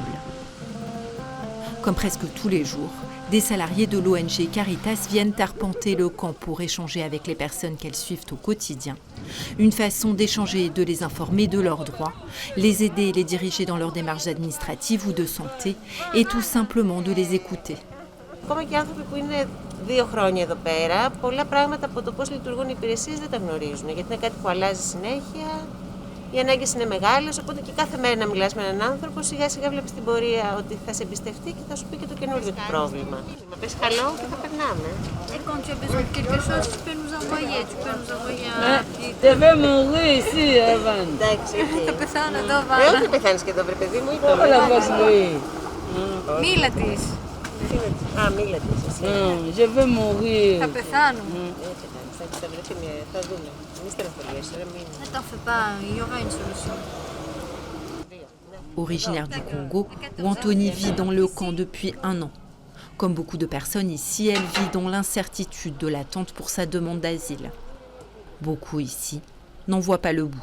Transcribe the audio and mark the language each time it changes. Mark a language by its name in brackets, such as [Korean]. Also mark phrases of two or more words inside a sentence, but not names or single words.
[French] Comme presque tous les jours, des salariés de l'ONG Caritas viennent arpenter le camp pour échanger avec les personnes qu'elles suivent au quotidien. Une façon d'échanger et de les informer de leurs droits, les aider et les diriger dans leurs démarches administratives ou de santé, et tout simplement de les écouter. [Greek] Ακόμα και άνθρωποι που είναι 2 χρόνια εδώ πέρα, πολλά πράγματα από το πώς λειτουργούν οι υπηρεσίες δεν τα γνωρίζουν, γιατί είναι κάτι που αλλάζει συνέχεια, οι ανάγκες είναι μεγάλες, οπότε και κάθε μέρα να μιλάς με έναν άνθρωπο, σιγά σιγά βλέπεις την πορεία ότι θα σε εμπιστευτεί και θα σου πει και το καινούργιο του πρόβλημα. Μα πες καλό και θα περνάμε. [French] Quand tu as besoin de quelque chose, tu peux nous envoyer Je vais mourir ici, Evan. [Greek] Εντάξει, Θα πεθάνω εδώ, όχι Βάνα. δεν πεθάνεις και εδώ, βρε παιδί μου, [French] Όλα vas mourir. [Greek] Μίλα της. Α, μίλα της εσύ. [French] Je vais mourir. [Greek] Θα πεθάνω. Θα βρεθεί μια, θα δούμε. Μη στεναχωριέσαι, μην... [French] Ne t'en fais pas, il y aura une solution. Originaire du Congo, où Anthony vit dans le camp depuis 1 an. Comme beaucoup de personnes ici, elle vit dans l'incertitude de l'attente pour sa demande d'asile. Beaucoup ici n'en voient pas le bout.